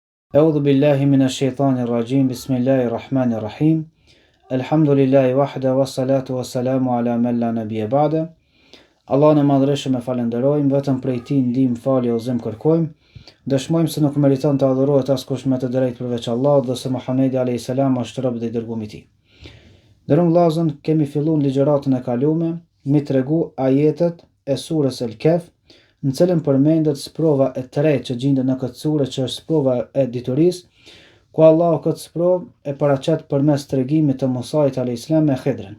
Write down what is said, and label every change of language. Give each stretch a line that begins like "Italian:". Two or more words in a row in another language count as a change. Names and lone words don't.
Arabic: أعوذ بالله من الشيطان الرجيم بسم الله الرحمن الرحيم الحمد لله وحده والصلاة والسلام على من لا نبي بعده.
Albanian: Allah në madhreshëm e falenderojmë, vetëm prej Tij ndihmë, falje, udhëzim kërkojmë. Dëshmojmë se nuk meriton të adhurohet askush me të drejtë përveç Allahut dhe se Muhamedi
Arabic: عليه السلام
Albanian: është rob dhe i dërguar i Tij. Dërun vllazën, kemi filluar ligjëratën e kaluar me tregu ajetet e surës El-Kehf, në cilën përmendet sprova e tretë që gjendet në këtë sure, që është sprova e diturisë, ku Allahu këtë sprovë e paraqet përmes tregimit të Musait
Arabic: عليه السلام
Albanian: me Khidrin.